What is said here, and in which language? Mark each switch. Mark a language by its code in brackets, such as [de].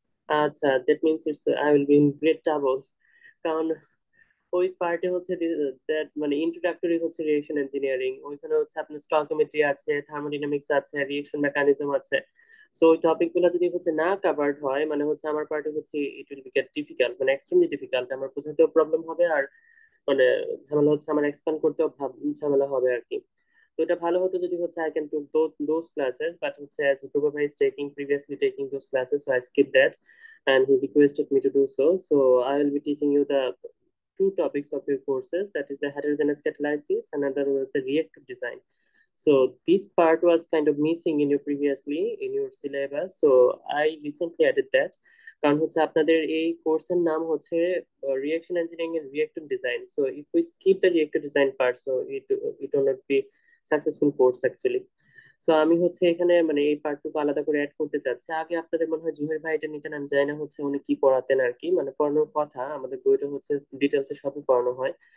[bn] আচ্ছা, [en] That means it's I will be in great trouble. [bn] কারণ ওই পার্টে হচ্ছে that ইন্ট্রোডাক্টরি হচ্ছে রিয়েকশন ইঞ্জিনিয়ারিং, ওইখানে হচ্ছে আপনার স্টয়কিওমেট্রি আছে, থার্মোডাইনামিক্স আছে, রিয়েকশন মেকানিজম আছে। সো ওই টপিক গুলো যদি হচ্ছে না কাভার্ড হয়, হচ্ছে আমার পার্টে হচ্ছে [en] It will be get difficult, extremely difficult. [bn] আমার বোঝাতেও প্রবলেম হবে, আর মানে ঝামেলা হচ্ছে আমার এক্সপ্লেন করতেও ঝামেলা হবে আর কি। তো এটা ভালো হতো যদি হচ্ছে [en] I can to those classes, but হচ্ছে as Dhruva bhai is taking previously taking those classes, so I skipped that and he requested me to do so. So I will be teaching you the two topics of your courses, that is the heterogeneous catalysis and another was the reactive design. So this part was kind of missing in your previously in your syllabus, so I recently added that. [bn] কারণ হচ্ছে আপনাদের এই কোর্সের নাম হচ্ছে reaction engineering and reactive design. [en] So if we skip the reactive design part, so it will not be successful course actually. [bn] So আমি হচ্ছে এখানে এই পার্টটুকু আলাদা করে অ্যাড করতে চাচ্ছি। আগে আপনাদের মনে হয় জুহের ভাই এটা নিতেন, আমি জানি না হচ্ছে উনি কি পড়াতেন আর কি, পড়ানোর কথা আমাদের বইটা হচ্ছে ডিটেলসে সবই পড়ানো হয়।